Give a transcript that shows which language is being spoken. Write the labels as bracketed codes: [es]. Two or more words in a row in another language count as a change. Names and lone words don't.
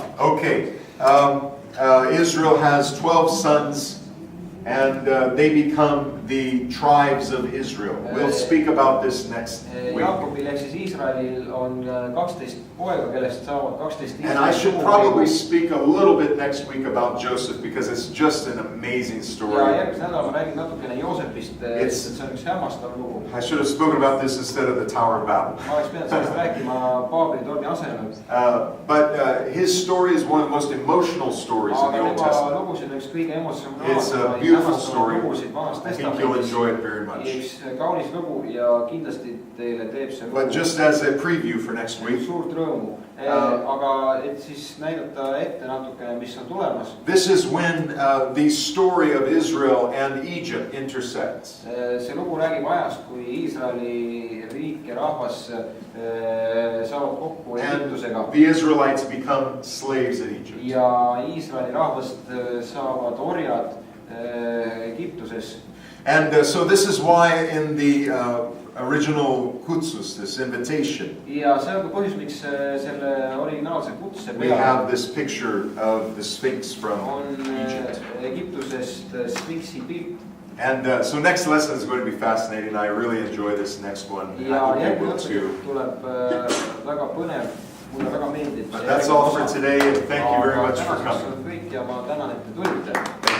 [en] Okay, Israel has 12 sons. And they become the tribes of Israel. We'll speak about this next week. [et] Jaakobil ehk siis Iisraelil on 12 poega, kellest saavad 12 [en] And I should probably speak a little bit next week about Joseph because it's just an amazing [et] ja [en] story. [et] järgmisel nädalal ma räägin natukene Joosepist, sest see on üks hämmastav lugu. [en] I should have spoken about this instead of the Tower of Babel. [et] Ma oleks pidanud sellest rääkima Paabeli torni asemel. [en] But his story is one of the most emotional stories in the Old [et] Aga tema [en] Testament. [et] lugusid on üks kõige [en] It's a [et] emotsionaalsemaid [en] beautiful story. [et] lugusid Vanast [en] I think you'll [et] Testamendist. [en] enjoy it very much. [et] Üks kaunis lugu ja kindlasti teile teeb see [en] But [et] lugu [en] just as a preview for next week, [et] suurt rõõmu. Aga et siis näidata ette natukene, mis on tulemas. [en] this is when the story of Israel and Egypt intersects. [et] See lugu räägib ajast, kui Iisraeli riik ja rahvas saavad kokku Egiptusega. [en] The Israelites become slaves in Egypt. [et] Ja Iisraeli rahvast saavad orjad Egiptuses. [en] And so this is why in the original kursus, this invitation, [et] Ja see on ka põhjus, miks selle originaalse kutse [en] we have this picture of the Sphinx from [et] on [en] Egypt. [et] Egiptusest Sphinxi pilt. [en] And so next lesson is going to be fascinating. I really enjoy this next one. I [et] Ja [en] hope you [et] järgmine [en] will too. [et] õppetund tuleb väga põnev, mulle väga meeldib. [en] But that's all for today, and thank you very much for coming. [et] Kõik ja ma tänan, et te tulite.